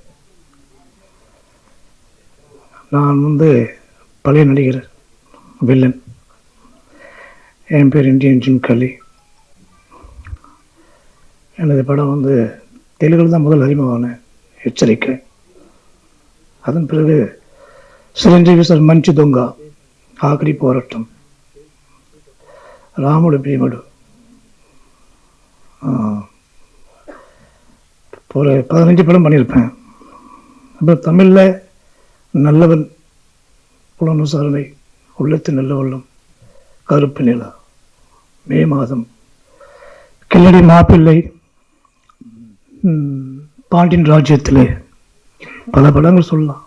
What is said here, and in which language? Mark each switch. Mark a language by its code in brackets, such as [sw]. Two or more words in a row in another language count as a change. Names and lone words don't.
[ta] நான் வந்து பழைய நடிகர், வில்லன். என் பேர் இந்தியன் ஜிம் கெல்லி. எனது படம் வந்து தெலுங்கில் தான் முதல் அறிமுகமான எச்சரிக்கை. அதன் பிறகு சிரஞ்சீவி சார் మంచి దొంగ, ఆఖరి పోరాటం, రాముడు భీముడు, ஒரு 15 படம் பண்ணியிருப்பேன். அப்புறம் தமிழில் நல்லவன், புலன் விசாரணை, உள்ளத்து நல்ல உள்ளம், கருப்பு நிலா, மே மாதம், கில்லடி மாப்பிள்ளை, பாண்டியன் ராஜ்யத்தில் பல படங்கள் சொல்லலாம்.